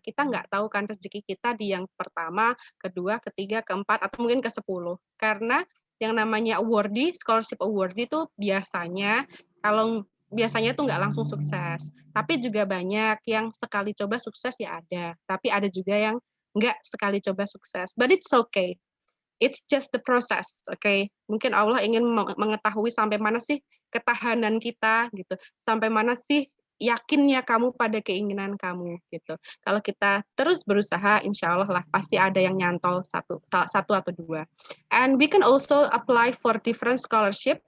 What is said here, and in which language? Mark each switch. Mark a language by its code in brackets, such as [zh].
[id] Kita nggak tahu kan rezeki kita di yang pertama, kedua, ketiga, keempat, atau mungkin ke-10. Karena yang namanya awardee, scholarship awardee itu kalau biasanya tuh nggak langsung sukses. Tapi juga banyak yang sekali coba sukses ya ada. Tapi ada juga yang nggak sekali coba sukses. [en] But it's okay. It's just the process, okay? [id] Mungkin Allah ingin mengetahui sampai mana sih ketahanan kita gitu, sampai mana sih yakinnya kamu pada keinginan kamu gitu. Kalau kita terus berusaha, insya Allah lah pasti ada yang nyantol satu atau dua. [en] And we can also apply for different scholarship.